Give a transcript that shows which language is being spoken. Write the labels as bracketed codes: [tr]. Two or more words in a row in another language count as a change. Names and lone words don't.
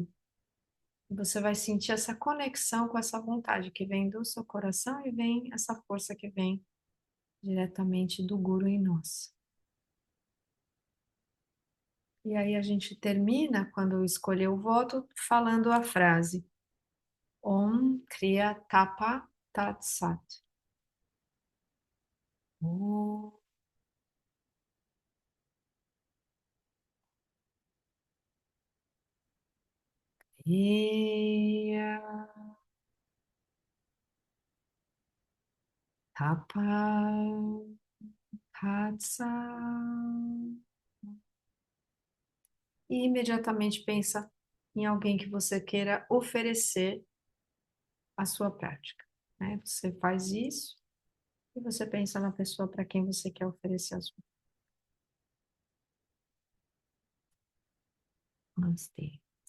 [pt] E você vai sentir essa conexão com essa vontade que vem do seu coração e vem essa força que vem diretamente do Guru em nós. E aí a gente termina, quando escolher o voto, falando a frase [sa] ॐ क्रिया तप तत् सत्. ॐ क्रिया तप तत् सत्. [pt] E imediatamente pensa em alguém que você queira oferecer a sua prática, né? Você faz isso e você pensa na pessoa para quem você quer oferecer a sua. Namastê.